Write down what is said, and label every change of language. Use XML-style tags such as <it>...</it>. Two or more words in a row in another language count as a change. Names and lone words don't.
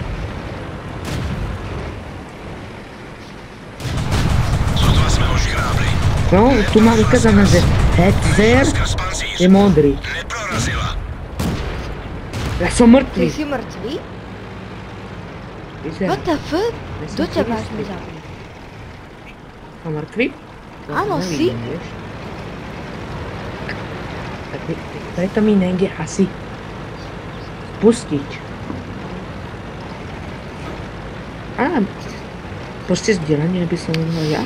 <sk>Sotva sme ho škrábli. No, tu mám ukázané, že Headzer je modrý. Neprorazila. Ja som Ty mŕtvý. si mŕtvý? Vyzerá.</sk> <en>What the fuck?</en> <sk>Ja som Kto ťa si vážne istý. zabil? Som mŕtvý? Áno, Nevidím, si. vieš. Tak preto mi nejde asi pustiť. Á, proste zdieľanie by som mohol ja.</sk>